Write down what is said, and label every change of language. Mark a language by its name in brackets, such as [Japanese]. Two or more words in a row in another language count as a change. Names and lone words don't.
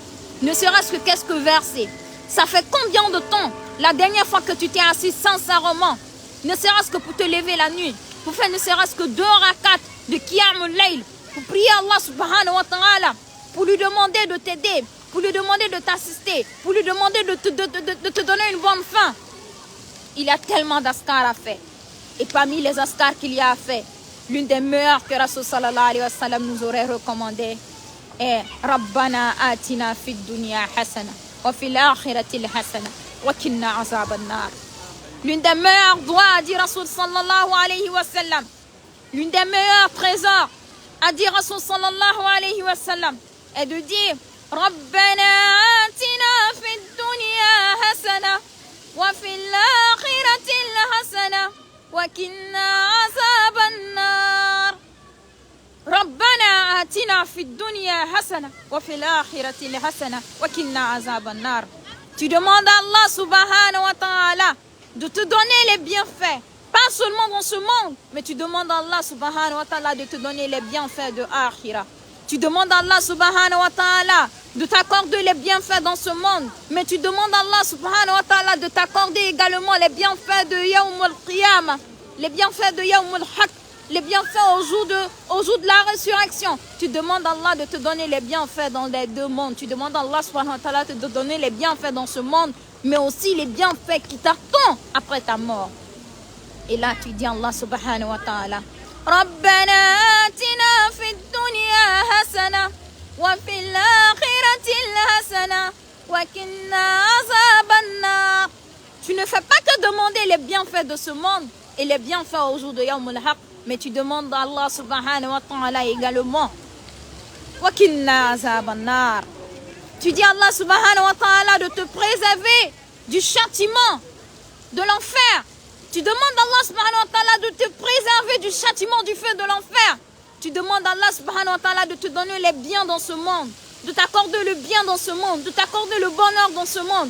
[French] Ne serait-ce que quelques versets. Ça fait combien de temps la dernière fois que tu t'es assis sincèrement, ne serait-ce que pour te lever la nuit, pour faire ne serait-ce que 2 rakats de [Arabic] قيام الليل, [French] pour prier [Arabic] الله سبحانه وتعالى, [French] pour lui demander de t'aider, pour lui demander de t'assister, pour lui demander de te donner une bonne fin. Il y a tellement d'askars à faire. Et parmi les askars qu'il y a à faire, l'une des meilleures que [Arabic] رسول صلى الله عليه وسلم [French] nous aurait recommandé est [Arabic] ربنا آتنا في الدنيا حسنة وفي الآخرة حسنة وقنا عذاب النار. [French] L'une des meilleures doigts à dire [Arabic] رسول صلى الله عليه وسلم, [French] l'une des meilleurs trésors à dire [Arabic] رسول صلى الله عليه وسلم [French] est de dire [Arabic] ربنا آتنا في الدنيا حسنة وفي الآخرة حسنة وقنا عذاب النار. ربنا آتنا في الدنيا حسنة وفي الآخرة حسنة وقنا عذاب النار. [French] Tu demandes à [Arabic] الله سبحانه وتعالى [French] de te donner les bienfaits, pas seulement dans ce monde, mais tu demandes à [Arabic] الله سبحانه وتعالى [French] de te donner les bienfaits de Akhira. Tu demandes à [Arabic] الله سبحانه وتعالى [French] de t'accorder les bienfaits dans ce monde, mais tu demandes à [Arabic] الله سبحانه وتعالى [French] de t'accorder également les bienfaits de [Arabic] يوم القيامة, [French] les bienfaits de [Arabic] يوم الحق, [French] les bienfaits au jour de la résurrection. Tu demandes à Allah de te donner les bienfaits dans les deux mondes. Tu demandes à [Arabic] الله سبحانه وتعالى [French] de te donner les bienfaits dans ce monde, mais aussi les bienfaits qui t'attendent après ta mort. Et là, tu dis à [Arabic] الله سبحانه وتعالى, ربنا آتنا في الدنيا حسنة وفي الآخرة حسنة وقنا عذاب النار. [French] Tu ne fais pas que demander les bienfaits de ce monde et les bienfaits au jour de [Arabic] يوم الحق, [French] mais tu demandes à [Arabic] الله سبحانه وتعالى [French] également [Arabic] وقنا عذاب النار. [French] Tu dis à [Arabic] الله سبحانه وتعالى [French] de te préserver du châtiment de l'enfer. Tu demandes à [Arabic] الله سبحانه وتعالى [French] de te préserver du châtiment du feu de l'enfer. Tu demandes à [Arabic] الله سبحانه وتعالى [French] de te donner les biens dans ce monde, de t'accorder le bien dans ce monde, de t'accorder le bonheur dans ce monde.